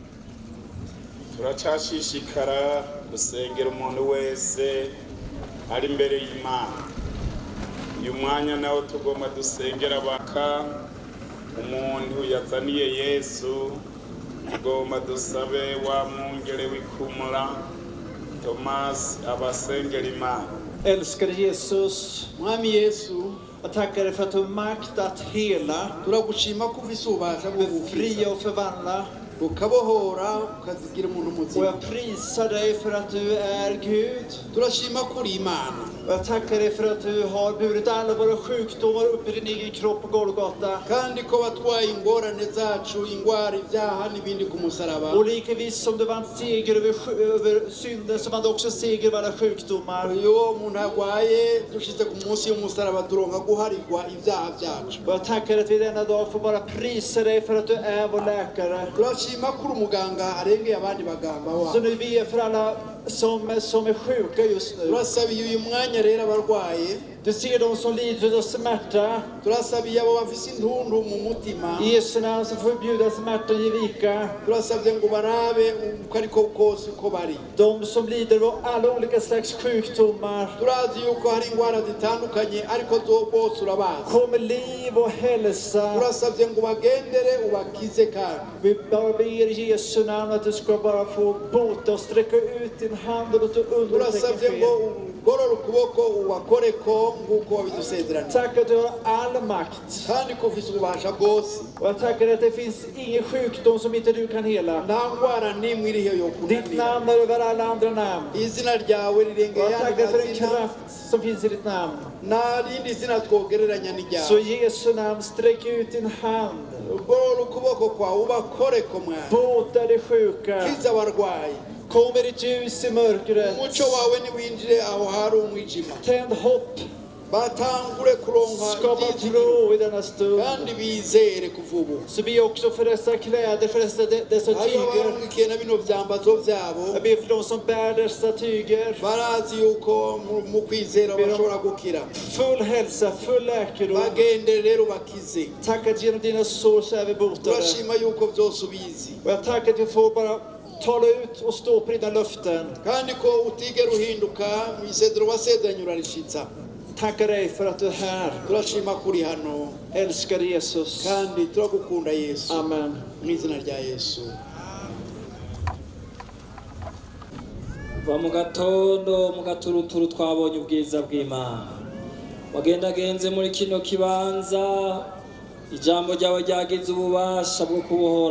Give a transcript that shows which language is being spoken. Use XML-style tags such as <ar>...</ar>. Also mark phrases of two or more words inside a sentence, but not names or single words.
<rn>Turacashishikara gusengera umuntu wese ari imbere y'Imana. Uyu mwanya nawo tugomba dusengera baka umuntu yazaniye Yesu. Tugomba dusabe wa mwungere w'ikumura Thomas abasengera Imana.</rn> <sv>Älskade Jesus,</sv> <rn>Mwami Yesu,</rn> <sv>jag tackar dig för att du har makt att hela, befria och förvandla. Och jag prisar dig för att du är Gud. Jag tackar dig för att du har burit alla våra sjukdomar upp i din egen kropp på Golgata.</sv> <rn>kandi ko watwaye ingorane zacu ingwara ibyaha n'ibindi ku musaraba.</rn> <sv>Och likavis som du vann seger över synden så vann du också seger över alla sjukdomar.</sv> <rn>iyo umuntu arwaye dushize ku munsi y'umusaraba turonka guharigwa ibyaha byacu.</rn> <sv>Och jag tackar att vi denna dag får bara prisa dig för att du är vår läkare.</sv> <rn>turashima ko uri umuganga arengeye abandi baganga</rn> <sv>Så</sv> <rn>wawe.</rn> <sv>nu ber för alla som är sjuka just nu.</sv> <rn>turasabiye uyu mwanya rero abarwaye.</rn> <sv>Du ser de som lider av smärta.</sv> <rn>turasabiye abo bafise intundu mu mutima.</rn> <sv>I Jesu namn så förbjuda smärtan ge vika.</sv> <rn>turasabye ngo barabe uko ariko kose uko bari.</rn> <sv>De som lider av alla olika slags sjukdomar.</sv> <rn>turazi yuko hari ingwara zitandukanye ariko bose urabazi.</rn> <sv>Kom med liv och hälsa.</sv> <rn>turasabye ngo bagendere ubakize kandi.</rn> <sv>Vi bara ber i Jesu namn att du ska bara få bota och sträcka ut din hand och låta undertecken</sv> <rn>turasabye ngo</rn> <sv>ske.</sv> <rn>ugorora ukuboko ubakoreko nguko wabidusezeranye.</rn> <sv>Tack att du har all makt.</sv> <rn>kandi ko ufise ububasha bwose.</rn> <sv>Och jag tackar att det finns ingen sjukdom som inte du kan hela.</sv> <rn>nta ngwara n'imwe iriho yo</rn> <sv>Ditt</sv> <rn>kunanira.</rn> <sv>namn är över alla andra namn.</sv> <rn>izina ryawe</rn> <sv>Och</sv> <rn>rirengeye</rn> <sv>jag tackar för den</sv> <rn>amazina.</rn> <sv>kraft som finns i ditt namn.</sv> <rn>nta rindi zina twogereranya</rn> <sv>Så</sv> <rn>n'iryawe.</rn> <sv>i Jesu namn sträck ut din hand.</sv> <rn>ugorora ukuboko kwawe ubakoreko mwana.</rn> <sv>Bota de sjuka.</sv> <rn>kiza abarwayi.</rn> <sv>Kom med ditt ljus i mörkret.</sv> <rn>umuco wawe niwinjire aho hari umwijima.</rn> <sv>Tänd hopp.</sv> <rn>batangure kuronka</rn> <sv>Skapa</sv> <rn>ibyizigiro</rn> <sv>tro i denna stund.</sv> <rn>kandi bizere kuva ubu.</rn> <sv>Så be också för dessa kläder, för dessa</sv> <rn>hariho</rn> <sv>tyger.</sv> <rn>abarungikiye na bino vyambazo vyabo.</rn> <sv>Jag ber för de som bär dessa tyger.</sv> <rn>barazi yuko mu kwizera bashobora gukira.</rn> <sv>Full hälsa, full läkedom.</sv> <rn>bagendere rero bakize.</rn> <sv>Tack att genom dina sår så är vi botade.</sv> <rn>turashima yuko byose ubizi.</rn> <sv>Och jag tackar att vi får bara tala ut och stå på dina löften.</sv> <rn>kandi ko utigera uhinduka mu isezero wasezeranye urarishitsa.</rn> <sv>Tackar dig för att du är här.</sv> <rn>turashima kuri hano</rn> <sv>Älskar Jesus.</sv> <rn>kandi turagukunda Yesu. Amen. mu izina rya Yesu. va mu gatondo mu gaturuturu twabonye ubwiza bw'Imana wagendagenze muri kino kibanza ijambo ryawe ryagize ububasha bwo kubohora</rn>